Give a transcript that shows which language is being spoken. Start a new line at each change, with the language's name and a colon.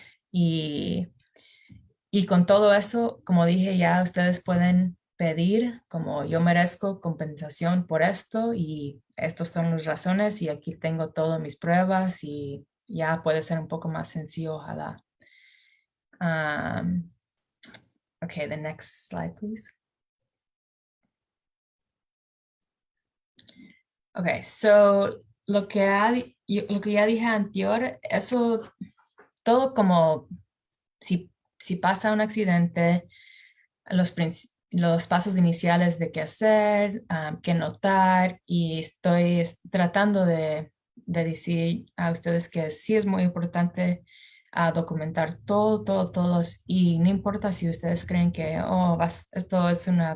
Spanish: Y y con todo eso, como dije, ya ustedes pueden pedir como yo merezco compensación por esto y estas son las razones y aquí tengo todas mis pruebas y ya puede ser un poco más sencillo, ojalá.
English: Um, okay, the next slide, please.
Spanish: Okay, so lo que ya dije anterior, eso todo como si pasa un accidente, los pasos iniciales de qué hacer, qué notar, y estoy tratando de decir a ustedes que sí es muy importante documentar todo, y no importa si ustedes creen que esto es